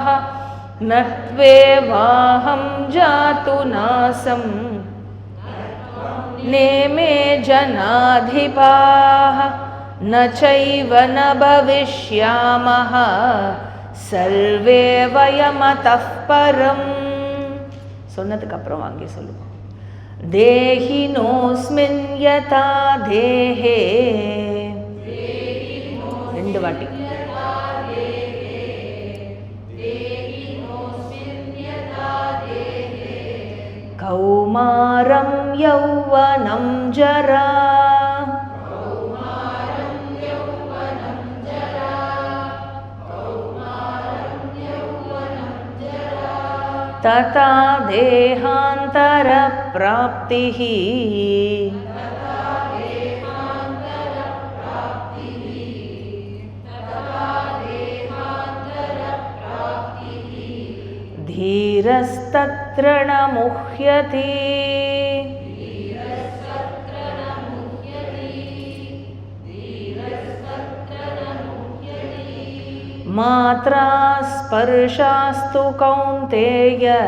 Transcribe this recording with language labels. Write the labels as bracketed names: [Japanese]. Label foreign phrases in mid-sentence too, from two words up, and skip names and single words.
[Sanskrit] न त्वेवाहं जातु नासं नेमे जनाधिपाः. न चैव न भविष्यामः सर्वे वयमतः परम्. [Tamil] சொன்னதுக்கு அப்புறம் வாங்கி சொல்லுவோம். [Sanskrit] देहिनोऽस्मिन् यथा देहे. 2 வாட்டி. कौमारं यौवनं जरा. तथा देहान्तर प्राप्तिः. धीरस्तत्र न मुह्यते. मात्रा स्पर्शास्तु कौन्तेय.